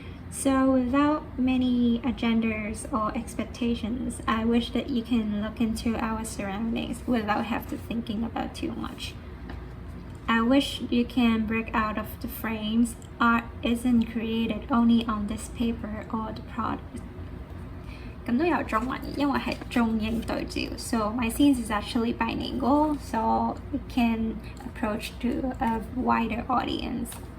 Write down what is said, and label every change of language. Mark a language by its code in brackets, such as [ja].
[en] So without many agendas or expectations, I wish that you can look into our surroundings without have to thinking about too much. I wish you can break out of the frames. Art isn't created only on this paper or the product. [yue] 咁都有中文嘅，因為係中英對照。 [en] So my scenes is actually bilingual, so it can approach to a wider audience.